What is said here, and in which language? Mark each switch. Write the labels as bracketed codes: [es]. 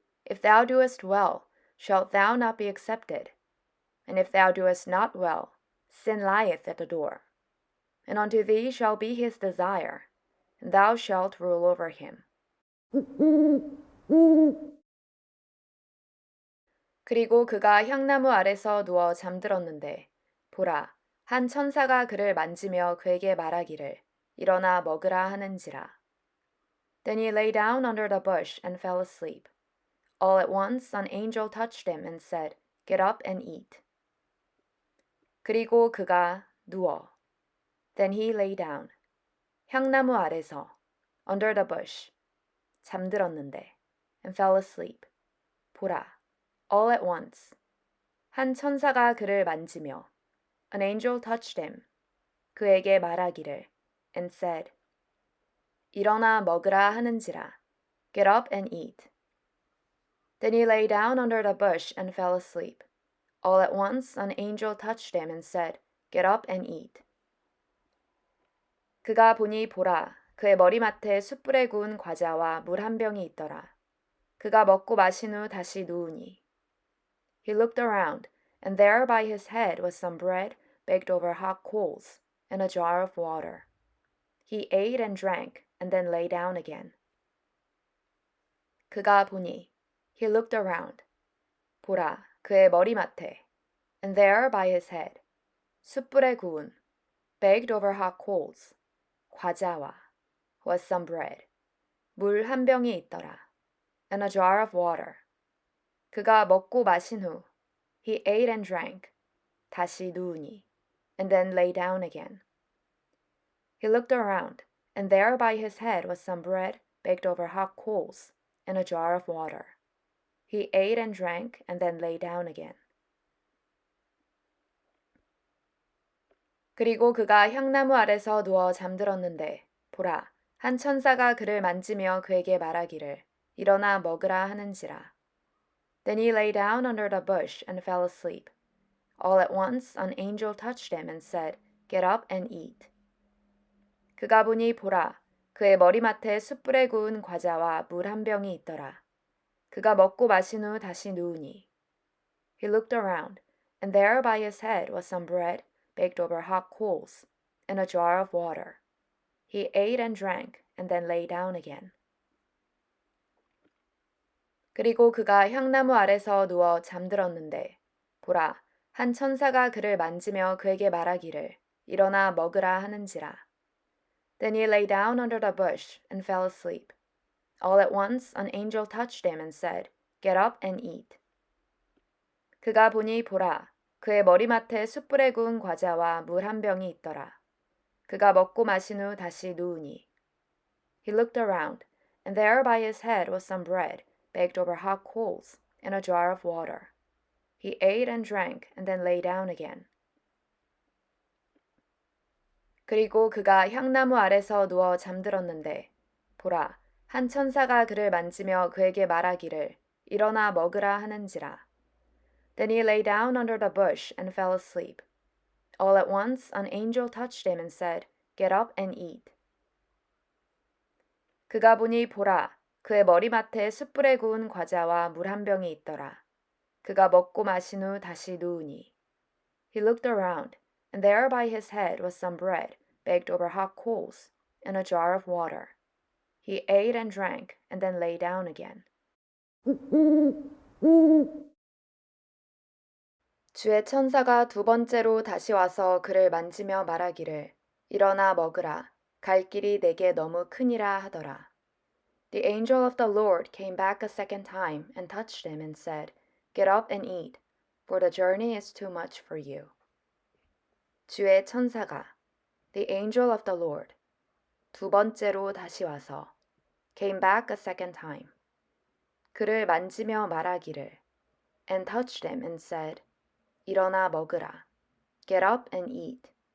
[en] If thou doest well, shalt thou not be accepted? and if thou doest not well, sin lieth at the door. And unto thee shall be his desire, and thou shalt rule over him. [ko] 그리고 그가 향나무 아래서 누워 잠들었는데, 보라, 한 천사가 그를 만지며 그에게 말하기를, 일어나 먹으라 하는지라. [en] Then he lay down under the bush and fell asleep. All at once an angel touched him and said, Get up and eat. [ko] 그리고 그가 누워. [en] Then he lay down. [ko] 향나무 아래서, [en] under the bush, [ko] 잠들었는데, [en] and fell asleep. [ko] 보라, [en] all at once. [ko] 한 천사가 그를 만지며, [en] an angel touched him. [ko] 그에게 말하기를, [en] and said, [ko] 일어나 먹으라 하는지라. [en] Get up and eat. Then he lay down under the bush and fell asleep. All at once an angel touched him and said, Get up and eat. [ko] 그가 보니 보라, 그의 머리맡에 숯불에 구운 과자와 물 한 병이 있더라. 그가 먹고 마신 후 다시 누우니. [en] He looked around, and there by his head was some bread baked over hot coals, and a jar of water. He ate and drank, and then lay down again. [ko] 그가 보니, [en] he looked around. [ko] 보라, 그의 머리맡에, [en] and there by his head, [ko] 숯불에 구운, [en] baked over hot coals, [ko] 과자와, [en] was some bread, [ko] 물 한 병이 있더라, [en] and a jar of water. [ko] 그가 먹고 마신 후, [en] he ate and drank, [ko] 다시 누우니, [en] and then lay down again. He looked around, and there by his head was some bread baked over hot coals, and a jar of water. He ate and drank, and then lay down again. [ko] 그리고 그가 향나무 아래서 누워 잠들었는데, 보라, 한 천사가 그를 만지며 그에게 말하기를, 일어나 먹으라 하는지라. [en] Then he lay down under the bush and fell asleep. All at once an angel touched him and said, Get up and eat. [ko] 그가 보니 보라, 그의 머리맡에 숯불에 구운 과자와 물 한 병이 있더라. 그가 먹고 마신 후 다시 누우니. [en] He looked around, and there by his head was some bread baked over hot coals, and a jar of water. He ate and drank, and then lay down again. [ko] 그리고 그가 향나무 아래서 누워 잠들었는데, 보라, 한 천사가 그를 만지며 그에게 말하기를, 일어나 먹으라 하는지라. [en] Then he lay down under the bush and fell asleep. All at once an angel touched him and said, Get up and eat. [ko] 그가 보니 보라, 그의 머리맡에 숯불에 구운 과자와 물 한 병이 있더라. 그가 먹고 마신 후 다시 누우니. [en] He looked around, and there by his head was some bread baked over hot coals, and a jar of water. He ate and drank, and then lay down again. [ko] 그리고 그가 향나무 아래서 누워 잠들었는데, 보라, 한 천사가 그를 만지며 그에게 말하기를, 일어나 먹으라 하는지라. [en] Then he lay down under the bush and fell asleep. All at once an angel touched him and said, Get up and eat. [ko] 그가 보니 보라, 그의 머리맡에 숯불에 구운 과자와 물 한 병이 있더라. 그가 먹고 마신 후 다시 누우니. [en] He looked around, and there by his head was some bread baked over hot coals, and a jar of water. He ate and drank, and then lay down again. [ko] 주의 천사가 두 번째로 다시 와서 그를 만지며 말하기를, 일어나 먹으라, 갈 길이 내게 너무 크니라 하더라. [en] The angel of the Lord came back a second time and touched him and said, Get up and eat, for the journey is too much for you. [ko] 주의 천사가, [en] the angel of the Lord, [ko] 두 번째로 다시 와서, [en] came back a second time, [ko] 그를 만지며 말하기를, [en] and touched him and said, [ko] 일어나 먹으라, [en] get up and eat.